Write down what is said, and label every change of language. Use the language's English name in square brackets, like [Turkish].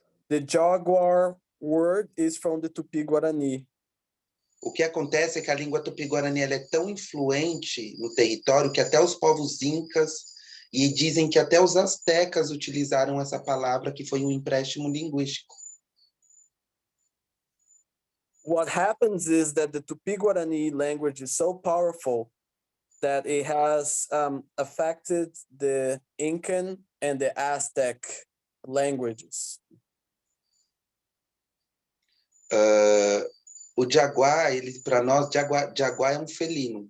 [English] The jaguar word is from the Tupi Guarani. [Portuguese] O que acontece é que a língua Tupi Guarani ela é tão influente no território que até os povos incas e dizem que até os astecas utilizaram essa palavra, que foi um empréstimo linguístico. [English] What happens is that the Tupi Guarani language is so powerful that it has affected the Incan and the Aztec languages. [Portuguese] O jaguar, para nós, jaguar é um felino.